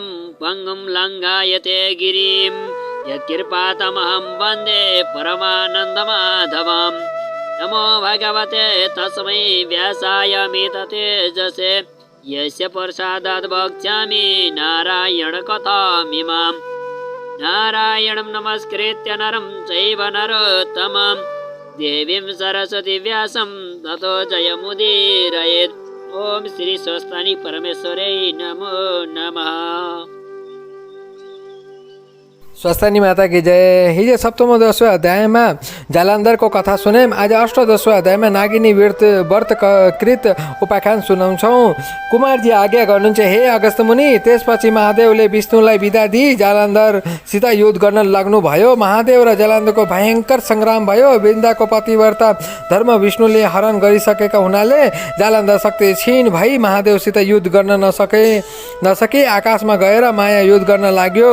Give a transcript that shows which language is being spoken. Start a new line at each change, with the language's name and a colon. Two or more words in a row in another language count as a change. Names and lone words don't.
Sanskrit: पङ्गुं लङ्घयते गिरिं यत्कृपातमहं वन्दे परमानन्दमाधवम् नमो भगवते तस्मै व्यासाय मिततेजसे यस्य प्रसादात् वक्ष्यामि नारायणकथामिमाम् नारायणं नमस्कृत्य नरं चैव नरोत्तमं देवीं सरस्वती व्यासं ततो जयमुदीरयेत्। ओम श्री स्वस्तानी परमेश्वरै नमो नमः।
Hindi: स्वस्थानी माता की जय।
Nepali: हिजो सप्तमो 10वें अध्यायमा जालन्धरको कथा सुन्यौँ। आज 8-10वें अध्यायमा नागिनी व्रत कृत उपाख्यान सुनाउँछौँ। कुमारजी आज्ञा गर्नुहुन्छ हे अगस्त्य मुनि। त्यसपछि महादेवले विष्णुलाई बिदा दिई जालन्धरसित युद्ध गर्न लाग्नुभयो। महादेव र जालन्धरको भयङ्कर सङ्ग्राम भयो। वृन्दाको पतिव्रता धर्म विष्णुले हरण गरिसकेका हुनाले जालन्धर शक्तिक्षीण भई महादेवसित युद्ध गर्न नसके आकाशमा गएर माया युद्ध गर्न लाग्यो।